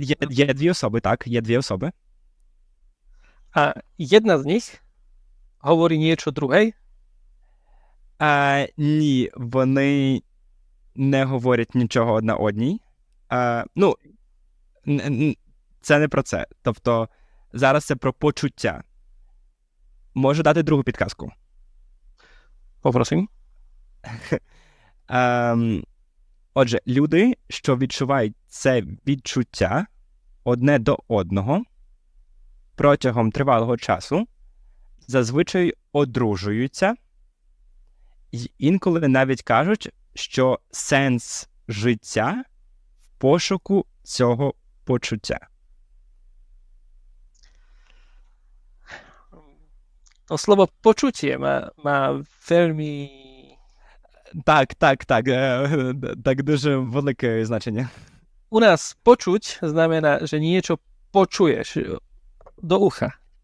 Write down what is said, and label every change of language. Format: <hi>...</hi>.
<uk>Є дві особи, так, є дві особи.</uk> <sk>A jedna z nich hovorí niečo druhej.</sk> <uk>Ні, вони не говорять нічого одна одній. Ну, це не про це. Тобто, зараз це про почуття. Можу дати другу підказку?</uk> <sk>Poprosím.</sk> <uk>Отже, люди, що відчувають це відчуття одне до одного протягом тривалого часу, зазвичай одружуються і інколи навіть кажуть, що сенс життя в пошуку цього почуття.</uk> <sk>To slovo počutie má veľmi...</sk> <uk>Так, дуже велике значення.</uk> <sk>U nás počuť znamená, že niečo počuješ do ucha.</sk>